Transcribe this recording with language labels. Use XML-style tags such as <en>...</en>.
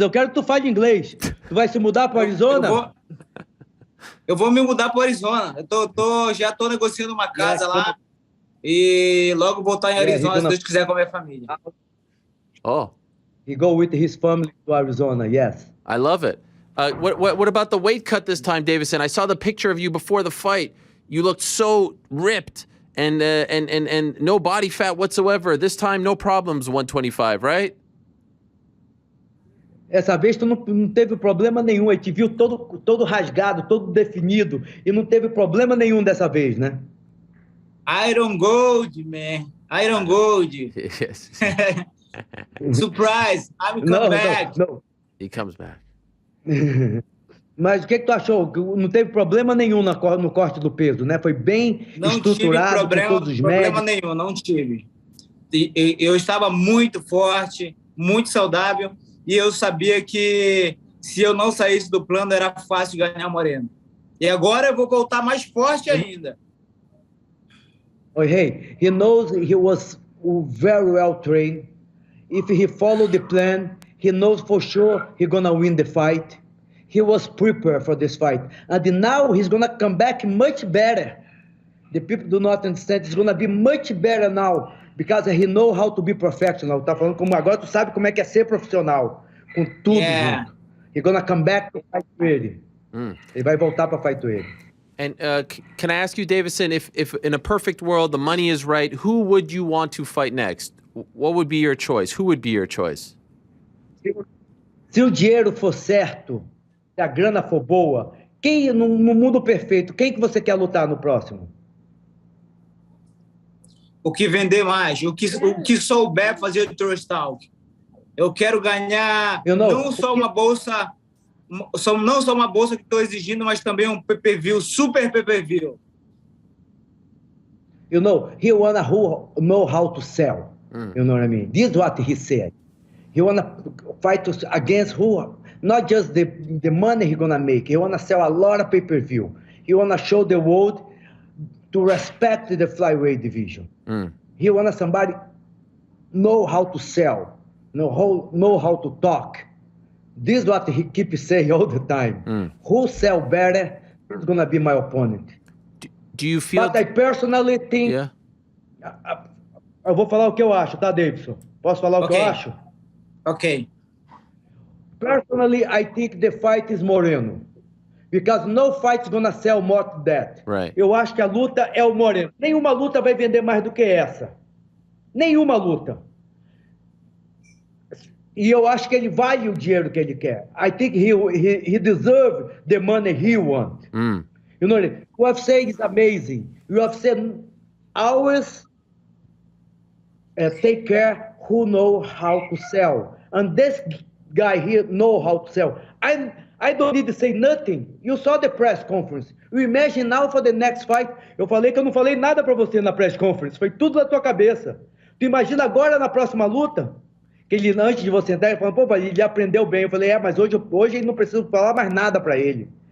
<pt>Eu quero que tu fale inglês. Tu vai se mudar para Arizona? Eu vou me mudar para Arizona. Já tô negociando uma casa lá e logo voltar em Arizona, se Deus quiser, com a minha família. Oh.</pt> <en>He go with his family to Arizona, yes. I love it. What about the weight cut this time, Deiveson? I saw the picture of you before the fight. You looked so ripped and no body fat whatsoever. This time, no problems, 125, right?</en> <pt>Essa vez tu não teve problema nenhum. Ele te viu todo rasgado, todo definido. E não teve problema nenhum dessa vez, né?</pt> <en>Iron Gold, man. Iron Gold. Yes. Surprise. I'm coming back. No. He comes back.</en> <pt>Mas o que tu achou? Não teve problema nenhum no corte do peso, né? Foi bem estruturado, com todos os médicos. Problema nenhum, não tive. Eu estava muito forte, muito saudável, e eu sabia que se eu não saísse do plano, era fácil ganhar Moreno. E agora eu vou voltar mais forte ainda.</pt> <en>Hey, he knows he was very well trained. If he followed the plan, he knows for sure he's gonna win the fight. He was prepared for this fight. And now he's gonna come back much better. The people do not understand. He's gonna be much better now because he knows how to be professional.</en> <pt>Tá falando como agora tu sabe como é que é ser profissional. Com tudo junto.</pt> <en>He's gonna come back to fight ready.</en> <pt>Ele vai voltar para</pt> <en>fight ready. And can I ask you, Deiveson, if in a perfect world the money is right, who would you want to fight next? What would be your choice? Who would be your choice?</en> <pt>Se o dinheiro for certo, se a grana for boa, quem no mundo perfeito, quem que você quer lutar no próximo? O que vender mais, o que souber fazer o trash talk. Eu quero ganhar não só uma bolsa, não só uma bolsa que estou exigindo, mas também um pay-per-view, super pay-per-view.</pt> <en>You know, he wanna know how to sell. You know what I mean? This is what he said. He wanna fight against who? Not just the money he gonna make. He wanna sell a lot of pay-per-view. He wanna show the world to respect the flyweight division. He wanna somebody know how to sell, know how to talk. This is what he keeps saying all the time. Who sell better is gonna be my opponent. Do you feel? But I personally think. Yeah.</en> <pt>Eu vou falar o que eu acho, tá, Deiveson? Posso falar o que eu acho? Ok.</pt> <en>Personally, I think the fight is Moreno. Because no fight is gonna sell more than that. Right.</en> <pt>Eu acho que a luta é o Moreno. Nenhuma luta vai vender mais do que essa. Nenhuma luta. E eu acho que ele vale o dinheiro que ele quer.</pt> <en>I think he deserves the money he wants. You know, UFC is amazing. UFC always take care who know how to sell. And this guy here know how to sell. I don't need to say nothing. You saw the press conference. You imagine now for the next fight.</en> <pt>Eu falei que eu não falei nada para você na</pt> <en>press conference.</en> <pt>Foi tudo na tua cabeça. Tu imagina agora na próxima luta? Que ele, antes de você entrar, ele falou, pô, ele aprendeu bem. Eu falei, mas hoje ele não precisa falar mais nada para ele.</pt>